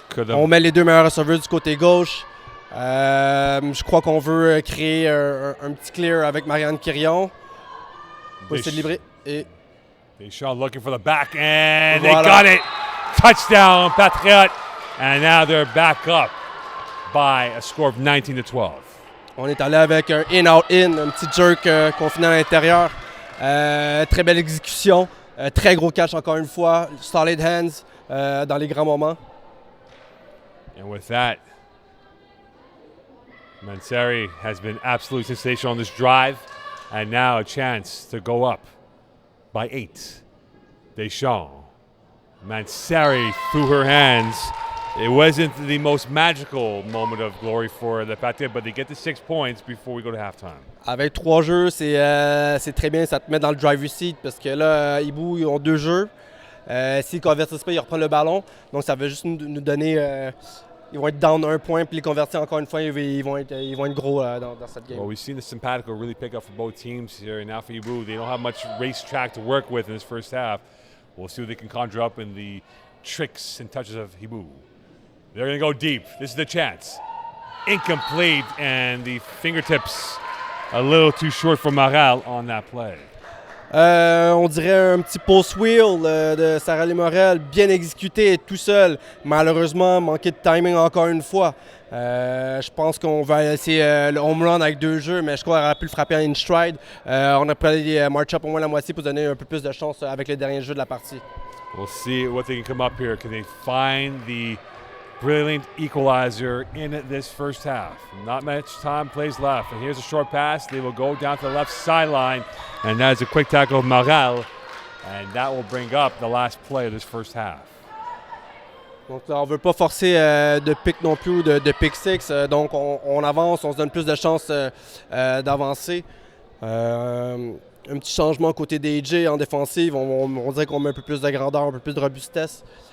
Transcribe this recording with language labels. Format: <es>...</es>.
<fr>On met les 2 meilleurs receveurs du côté gauche. Je crois qu'on veut créer un petit clear avec Marianne Quirion. Pour essayer de libérer. Et</fr> <en>Deschamps looking for the back, and they got it. Touchdown, Patriots. And now they're back up by a score of 19-12.</en> <fr>On est allé avec un in-out-in, un petit jerk qu'on finit à l'intérieur. Très belle exécution. Très gros catch encore une fois.</fr> <en>Solid hands</en> <fr>dans les grands moments.</fr> <en>And with that, Mansari has been absolutely sensational on this drive. And now a chance to go up by 8. Deschamps. Mansari through her hands. It wasn't the most magical moment of glory for the Patriots, but they get the 6 points before we go to halftime.</en> <fr>Avec 3 jeux, c'est très bien. Ça te met dans le</fr> <en>driver's seat</en> <fr>parce que là, Hiboux, ils ont 2 jeux. S'ils ne convertissent pas, ils reprennent le ballon. Donc, ça va juste nous donner... ils vont être down 1 point, puis les convertir encore une fois, ils vont être gros dans cette game.</fr> <en>Well, we've seen the simpatico really pick up for both teams here. And now for Hiboux, they don't have much racetrack to work with in this first half. We'll see what they can conjure up in the tricks and touches of Hiboux. They're going to go deep. This is the chance. incomplete, and the fingertips a little too short for Montreal on that play.</en> <fr>On dirait un petit post wheel de Sarah Montréal, bien exécuté tout seul. Malheureusement, manqué de timing encore une fois. Je pense qu'on va essayer le home run avec 2 jeux, mais je crois qu'on aurait pu le frapper en</fr> <en>in stride.</en> <fr>On a pris march-up au moins la moitié pour donner un peu plus de chance avec les derniers jeux de la partie.</fr> <en>We'll see what they can come up here. Can they find the brilliant equalizer in this first half? Not much time plays left. And here's a short pass. They will go down to the left sideline. And that is a quick tackle of Montreal. And that will bring up the last play of this first half.</en> <fr>Donc on ne veut pas forcer de pick non plus, de pick six. Donc on avance, on se donne plus de chances d'avancer. Un petit changement côté des AJ en défensive. On dirait qu'on met un peu plus de grandeur, un peu plus de robustesse.</fr>